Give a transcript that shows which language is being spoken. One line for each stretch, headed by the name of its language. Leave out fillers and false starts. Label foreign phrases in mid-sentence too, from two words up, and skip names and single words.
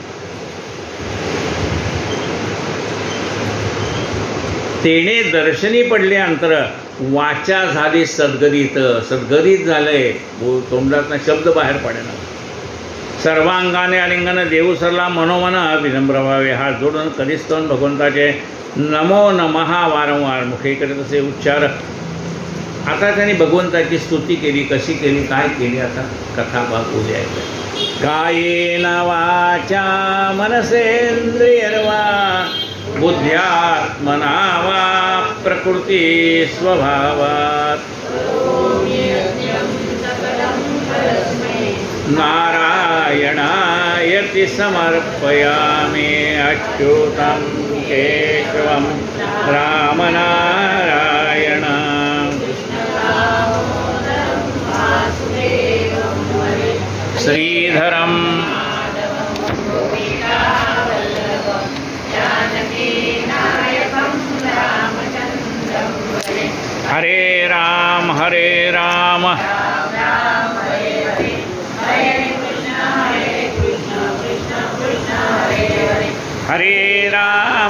Marathi: तेने दर्शनी पडले अंतर वाचा झाली सद्गदित. सद्गदित झालंय. तोंडातनं शब्द बाहेर पडेना. सर्वांगाने आलिंगन देऊ सरला मनोमन विनम्र व्हावे हात जोडून करिस्तवन भगवंताचे.
Sanskrit: नमो नमः
Marathi: वारंवार मुखे करीत असे उच्चार. आता त्यांनी भगवंताची स्तुती केली, कशी केली, काय केली, आता कथा भाग उद्या आहे.
Sanskrit: कायेन वाचा मनसेंद्रियर्वा बुद्ध्यात्मना वा प्रकृती स्वभावात नारायणायति समर्पयामि अच्युतं केशवं रामनारायण. श्रीधरं हरे राम हरे राम हरे राम